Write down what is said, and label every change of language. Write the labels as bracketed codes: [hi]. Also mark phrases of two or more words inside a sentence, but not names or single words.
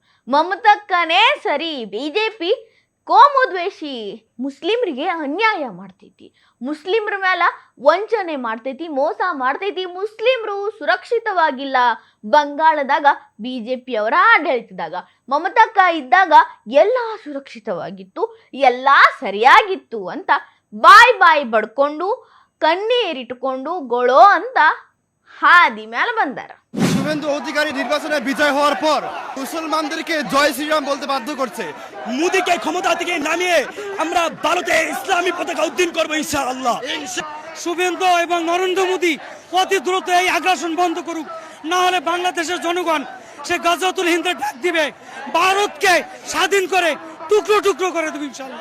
[kn] ಮಮತಕ್ಕನೇ ಸರಿ, ಬಿಜೆಪಿ ಕೋಮುದ್ವೇಷಿ, ಮುಸ್ಲಿಮ್ರಿಗೆ ಅನ್ಯಾಯ ಮಾಡ್ತೈತಿ, ಮುಸ್ಲಿಮ್ರ ಮೇಲೆ ವಂಚನೆ ಮಾಡ್ತೈತಿ, ಮೋಸ ಮಾಡ್ತೈತಿ, ಮುಸ್ಲಿಮ್ರು ಸುರಕ್ಷಿತವಾಗಿಲ್ಲ. ಬಂಗಾಳದಾಗ ಬಿಜೆಪಿ ಅವರ ಆಡಳಿತದಾಗ ಮಮತಕ್ಕ ಇದ್ದಾಗ ಎಲ್ಲಾ ಸುರಕ್ಷಿತವಾಗಿತ್ತು, ಎಲ್ಲಾ ಸರಿಯಾಗಿತ್ತು ಅಂತ ಬಾಯ್ ಬಡ್ಕೊಂಡು ಕಣ್ಣೀರಿಟ್ಟುಕೊಂಡು ಗೊಳೋ ಅಂತ ಹಾದಿ ಮೇಲೆ ಬಂದಾರ. [bn] শুভেন্দু অধিকারী নির্বাচনে বিজয় হওয়ার পর মুসলমানদেরকে জয় শ্রীরাম বলতে বাধ্য করছে। মোদিকে ক্ষমতা থেকে নামিয়ে আমরা ভারতে ইসলামী পতাকা উত্তোলন করব ইনশাআল্লাহ। শুভেন্দু এবং নরেন্দ্র মোদি অতি দ্রুত এই আগ্রাসন বন্ধ করুক, না হলে বাংলাদেশের জনগণ সে গাজওয়াতুল হিন্দের ডাক দিবে, ভারতকে স্বাধীন করে টুকরো টুকরো করে দেবে ইনশাআল্লাহ।